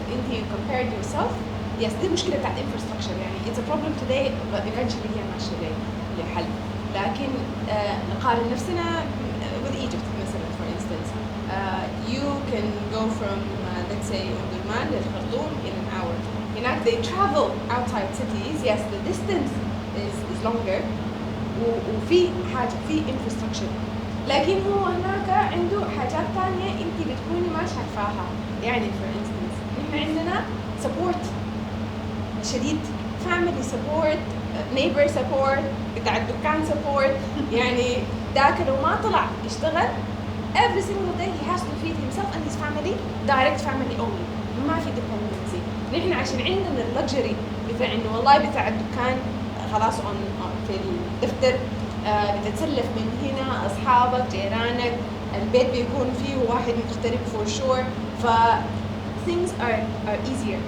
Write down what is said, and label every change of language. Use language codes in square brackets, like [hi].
[en] أنت you compared yourself. Yes, [ar] دي مشكلة بتاعت [en] infrastructure يعني it's a problem today but eventually [ar] هي ماشية لحل. لكن نقارن نفسنا [en] with Egypt [ar] مثلا [en] for instance. You can go from let's say Omdurman to Khartoum in an hour. [ar] هناك [en] they travel outside cities. Yes, the distance is longer. [ar] وفي حاجة في infrastructure. لكن هو هناك عنده حاجات تانية انت بتكوني ما شايفاها. يعني for instance نحن عندنا support شديد. [en] family support, neighbor support, بتاع الدكان support. [ar] يعني ذاك لو ما طلع يشتغل [en] every single day he has to feed himself and his family, direct family only. [ar] ما في dependency. نحن عشان عندنا اللكجري بتاع انه والله بتاع الدكان خلاص في الدفتر بتتسلف من هنا اصحابك جيرانك البيت بيكون فيه واحد مغترب [en] for sure. ف things are easier.